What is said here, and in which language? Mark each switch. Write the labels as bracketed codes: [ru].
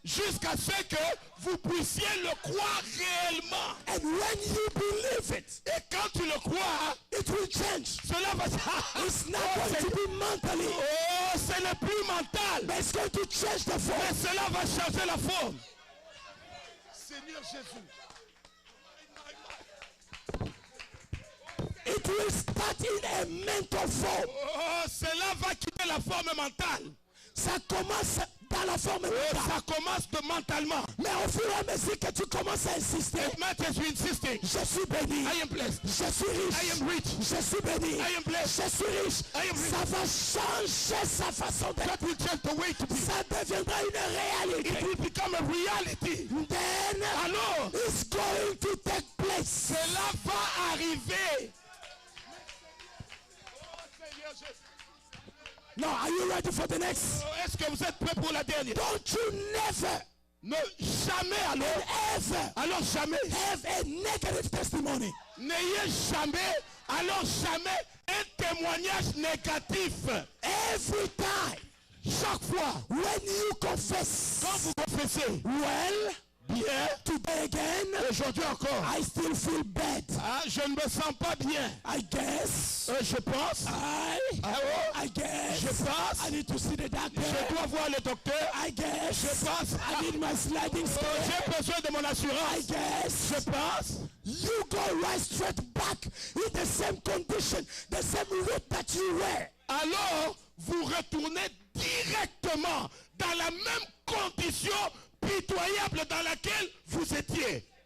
[fr] jusqu'à ce que vous puissiez le croire réellement. [en] And when you believe it, [fr] Et quand tu le crois, [en] it will change. [fr] cela va [en] It's not going to be mentally, [fr] Oh, ce n'est plus mental. [en] but it's going to change the [fr] Mais [en] form. [fr] cela va changer la forme. Seigneur Jésus. [en] It will start in a mental form. [fr] Oh, cela va quitter la forme mentale. Ça commence dans la forme mentale. Ça commence mentalement. Mais au fur et à mesure que tu commences à insister, [en] It matters you insisting. [fr] je suis béni, [en] I am blessed. [fr] je suis riche, [en] I am rich. [fr] je suis béni, [en] I am blessed. [fr] je suis riche. [en] I am rich. [fr] Ça va changer sa façon d'être. [en] That will change the way to be. [fr] Ça deviendra une [en] It [fr] réalité. [en] will become a reality. Then [fr] Alors, [en] it's going to take place. [fr] cela va arriver. [en] Now, are you ready for the next? [fr] Est-ce que vous êtes prêts pour la dernière? [en] Don't you never, [fr] Ne jamais alors. [en] ever [fr] Alors jamais. [en] have a negative testimony. [fr] N'ayez jamais, alors jamais un témoignage négatif. [en] Every time, [fr] Chaque fois, [en] when you confess, [fr] quand vous confessez, [en] well, [fr] bien, [en] today again, [fr] aujourd'hui encore, [en] I still feel bad. [fr] je ne me sens pas bien. [en] I guess, [fr] Je pense, [en] I guess, [fr] je pense, [en] I need to see the doctor. [fr] je dois voir le docteur. [en] I guess, [fr] Je pense, [en] I need my sliding scale. [fr] j'ai besoin de mon [en] I [fr] assurance. [en] guess, [fr] Je pense, [en] you go right straight back in the same condition, the same route that you were. [fr] alors vous retournez directement dans la même condition pitoyable dans laquelle vous étiez